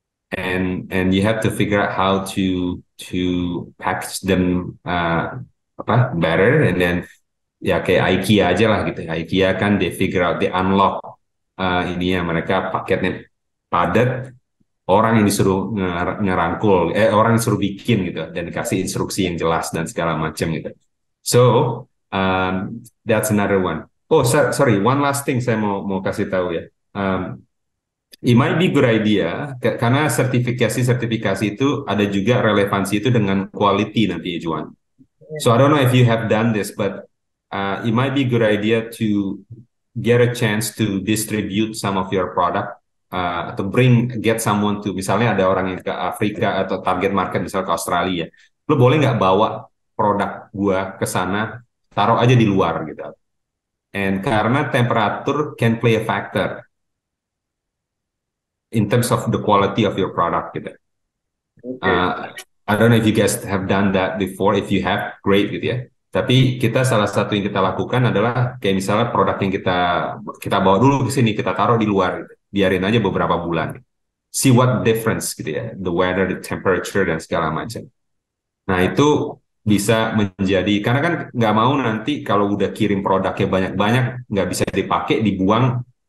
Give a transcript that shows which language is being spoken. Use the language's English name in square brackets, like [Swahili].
[English] And you have to figure out how to package them better, and then [Indonesian] ya kayak IKEA aja lah gitu. IKEA kan they unlock ini ya, mereka paketnya padat, orang yang disuruh ngerangkul, orang yang disuruh bikin gitu, dan dikasih instruksi yang jelas dan segala macam gitu. [English] So that's another one. Oh sorry, one last thing [Indonesian] saya mau kasih tahu ya. [English] It might be good idea, [Indonesian] karena sertifikasi itu ada juga relevansi itu dengan quality nanti, Juan. [English] So I don't know if you have done this, but it might be good idea to get a chance to distribute some of your product, [Indonesian] atau get someone to, misalnya ada orang yang ke Afrika atau target market misalnya ke Australia, lo boleh nggak bawa produk gua ke sana, taruh aja di luar gitu. [English] And karena temperatur can play a factor in terms of the quality of your product gitu. I don't know if you guys have done that before. If you have, great gitu ya. [Indonesian] Tapi salah satu yang kita lakukan adalah kayak misalnya produk yang kita bawa dulu ke sini, kita taruh di luar gitu. Biarin aja beberapa bulan. [English] See what difference [Indonesian] gitu ya, the weather, the temperature dan segala macam. Nah, itu bisa menjadi, karena kan nggak mau nanti kalau udah kirim produknya banyak-banyak nggak bisa dipakai, dibuang,